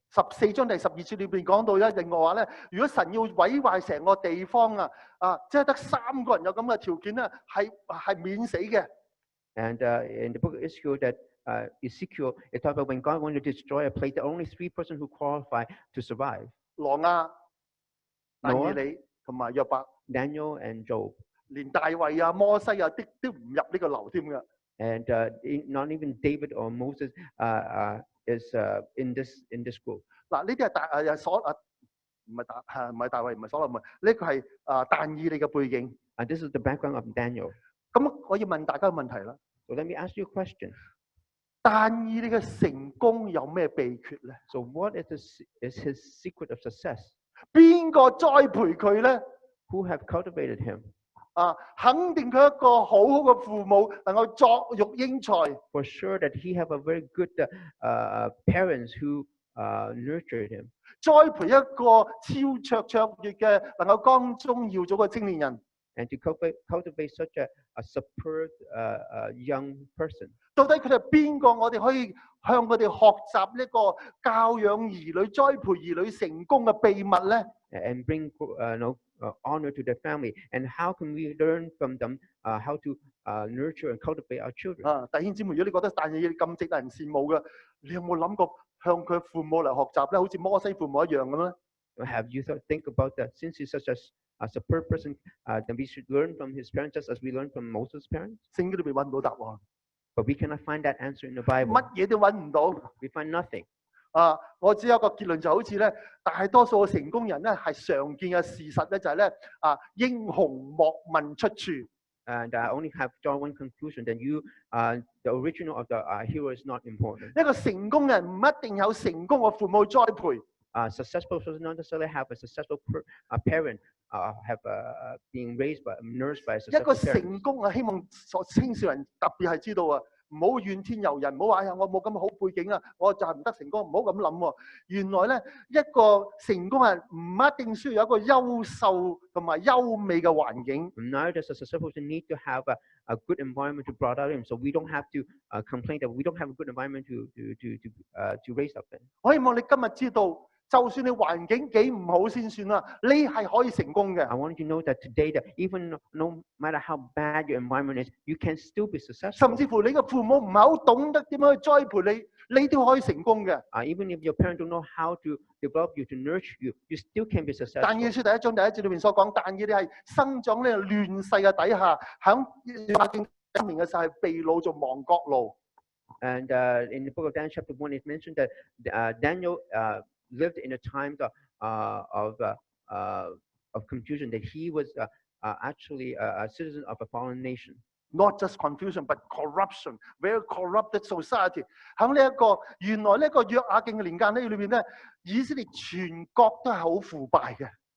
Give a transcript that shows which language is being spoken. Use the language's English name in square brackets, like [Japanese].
[Cantonese] 14章第12節裏邊講到另外話咧，如果神要毀壞成個地方即係得3個人有咁嘅條件咧，係免死嘅。 [English] And in the book of Ezekiel, Ezekiel, it talks about when God wanted to destroy a place, there are only 3 persons who qualify to survive. [Cantonese] 挪亞、但以理同埋約伯。 [English] Daniel and Job. [Cantonese] 連大衛啊、摩西啊，都唔入呢個流添嘅。 [English] And not even David or Moses is in this group. [Cantonese] 嗱，呢啲係唔係大衛，唔係所羅門，呢個係但以理嘅背景。 [English] And this is the background of Daniel. [Cantonese] 咁我要問大家個問題啦。 [English] So let me ask you a question. [Cantonese] 但以理嘅成功有咩秘訣咧？ [English] So what is his secret of success? [Cantonese] 邊個栽培佢咧？ [English] Who have cultivated him? [Cantonese] 肯定佢一個好好嘅父母，能夠作育英才。 [English] For sure that he have a very good parents who nurtured him. [Cantonese] 栽培一個超卓越嘅，能夠光宗耀祖嘅青年人。 [English] And to cultivate such a superb young person. [Cantonese] 到底佢哋係邊個？我哋可以向佢哋學習呢個教養兒女、栽培兒女成功嘅秘密咧？ [English] And bring honor to their family. And how can we learn from them how to nurture and cultivate our children? [Cantonese] 弟兄姊妹，如果你覺得但以理咁值得人羨慕嘅，你有冇諗過向佢父母嚟學習咧？好似摩西父母一樣咁咧？ [English] Have you think about that? Since he's such a superb person, then we should learn from his parents just as we learn from Moses' parents. [Cantonese] 聖經裏邊揾唔到答案， [English] But we cannot find that answer in the Bible. [Cantonese] 乜嘢都揾唔到。 [English] We find nothing. [Cantonese] 我只有一個結論，就好似咧，大多數嘅成功人咧係常見嘅事實咧，就係咧英雄莫問出處。 [English] And I only have drawn one conclusion: that the original of the hero is not important. [Cantonese] 一個成功人唔一定有成功嘅父母栽培。 [English] Successful does not necessarily have a successful parent have being raised by nursed by a [Cantonese] 一個 [English] successful parent. [Cantonese] 成功希望青少人特別係知道唔好怨天尤人，唔好話我冇咁好背景我就係唔得成功，唔好咁諗。原來咧，一個成功人唔一定需要有一個優秀同埋優美嘅環境。 [English] Now does a successful person need to have a good environment to brought up him, so we don't have to complain that we don't have a good environment to raise up in. [Cantonese] 我希望你今日知道，就算你環境幾唔好先算啦，你係可以成功嘅。 [English] I want you to know that today, that even no matter how bad your environment is, you can still be successful. [Cantonese] 甚至乎你嘅父母唔係好懂得點樣去栽培你，你都可以成功嘅。 [English] Even if your parents don't know how to develop you, to nurture you, you still can be successful. [Cantonese] 但以理書第1章第1節裏面所講，但以理係生長呢個亂世嘅底下，喺亞敬1年嘅時候係被擄做亡國奴。 [English] And in the book of Daniel, chapter 1, it mentioned that Daniel lived in a time of confusion, that he was actually a citizen of a foreign nation. Not just confusion, but corruption, very corrupted society。 [Cantonese] 喺呢一個原來呢個約雅敬嘅年間呢裏邊咧，以色列全國都係好腐敗嘅。